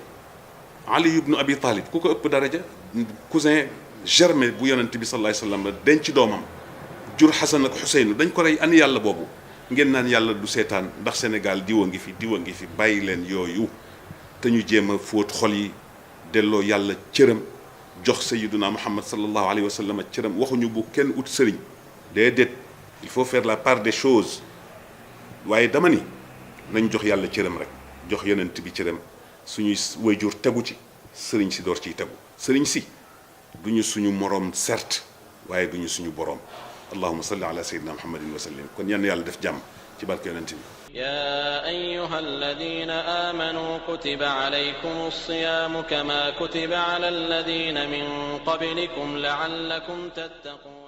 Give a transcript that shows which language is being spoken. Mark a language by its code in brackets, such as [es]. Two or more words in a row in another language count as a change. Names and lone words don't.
[wo] Ali ibn Abi Talib ku ko ëpp daraja [fr] cousin germain [wo] bu yonent bi [ar] صلى الله عليه وسلم [wo] denc doomam jur Xasan ak Xuseynu dañ ko rey ana yàlla boobu. ngeen naan yàlla du seetaan ndax Sénégal diwa ngi fi bàyyi leen yooyu te ñu jéem a fóot xol yi delloo yàlla cëram jox sayyiduna Muhammad [ar] صلى الله عليه وسلم [wo] cëram waxuñu bu kenn ut sëriñ déedéet [fr] il faut faire la part des choses [wo] waaye dama ni nañ jox yàlla cëram rek jox yonent bi cëram suñuy waajur tegu ci sëriñ si door ciy tegu sëriñ si duñu suñu moroom certes waaye duñu suñu boroom. [ar] اللهم صل على سيدنا محمد وسلم [wo] kon yàlla def jàmm ci barke yonent bi. [ar] يا أيها الذين آمنوا كتب عليكم الصيام كما كتب على الذين من قبلكم لعلكم تتقون.